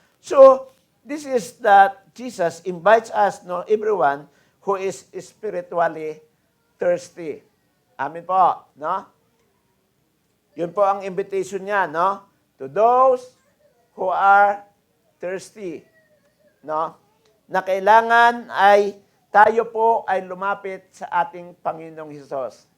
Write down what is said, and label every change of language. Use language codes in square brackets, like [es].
[en] So, this is that Jesus invites us, everyone who is spiritually thirsty. [tl] Amin po. No? Yun po ang invitation niya, no? [en] To those who are thirsty. [tl] No? Na kailangan ay tayo po ay lumapit sa ating Panginoong Hesus.